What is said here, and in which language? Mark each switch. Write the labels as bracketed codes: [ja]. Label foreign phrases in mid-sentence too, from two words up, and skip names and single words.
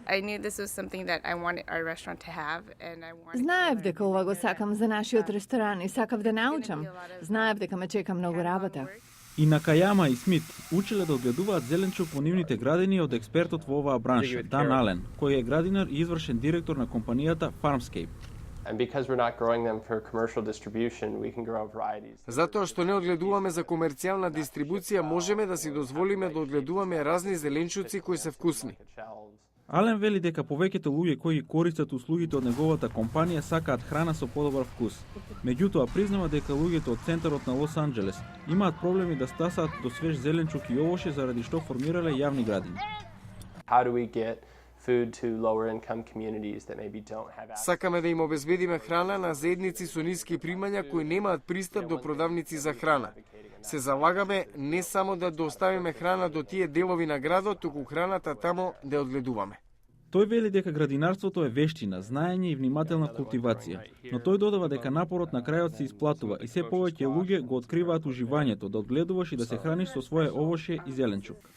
[mk] Знаев дека ова го сакам за нашиот ресторан и сакав да научам. Знаев дека ме чека многу работа. И Накајама и Смит учеле да одгледуваат зеленчук во нивните градини од експертот во оваа бранша, Дан Ален, кој е градинар и извршен директор на компанијата Farmscape. [en] And because we're not growing them for commercial distribution, we can grow varieties. [mk] Затоа што не одгледуваме за комерцијална дистрибуција, можеме да си дозволиме да одгледуваме разни зеленчуци кои се вкусни. Ален вели дека повеќето луѓе кои ги користат услугите од неговата компанија сакаат храна со подобар вкус. Меѓутоа признава дека луѓето од центарот на Лос Анџелес имаат проблеми да стасаат до свеж зеленчук и овоше заради што формирале јавни градини. [en] How do we get food to lower income communities that maybe don't have access? [mk] Сакаме да им обезбедиме храна на заедници со ниски примања кои немаат пристап до продавници за храна. Се залагаме не само да доставиме храна до тие делови на градот, туку храната тамо да ја одгледуваме. Тој вели дека градинарството е вештина, знаење и внимателна култивација, но тој додава дека напорот на крајот се исплатува и се повеќе луѓе го откриваат уживањето да одгледуваш и да се храниш со свое овоше и зеленчук.